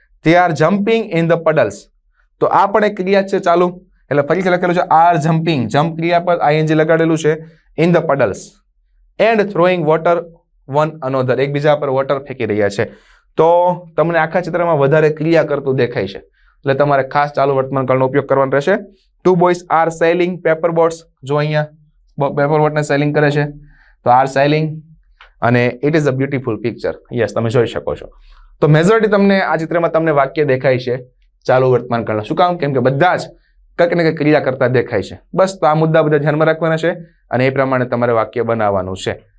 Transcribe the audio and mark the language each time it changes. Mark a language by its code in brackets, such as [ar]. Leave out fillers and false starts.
[en] They are jumping in the puddles. [gu] તો આ પણ એક ક્રિયા છે ચાલુ, એટલે ફરીથી લખેલું છે આર જમ્પિંગ, જમ્પ ક્રિયા પર આઈએનજી લગાડેલું છે. [en] In the puddles and throwing water one another. [gu] એકબીજા પર વોટર ફેંકી રહ્યા છે. તો તમને આખા ચિત્રમાં વધારે ક્રિયા કરતું દેખાય છે, એટલે તમારે ખાસ ચાલુ વર્તમાન કાળનો ઉપયોગ કરવાનો રહેશે. [en] 2 boys are sailing paper boats. [gu] જો અહીંયા પેપર બોટને સેલિંગ કરે છે, તો આર સેલિંગ, અને [en] It is a beautiful picture. [gu] Yes, તમે જોઈ શકો છો. તો મેજોરિટી તમને આ ચિત્રમાં તમને વાક્ય દેખાય છે ચાલુ વર્તમાન કાળના. શું કામ? કેમ કે બધા જ કંઈક ને કંઈક ક્રિયા કરતા દેખાય છે. બસ, તો આ મુદ્દા બધા ધ્યાનમાં રાખવાના છે અને એ પ્રમાણે તમારે વાક્ય બનાવવાનું છે.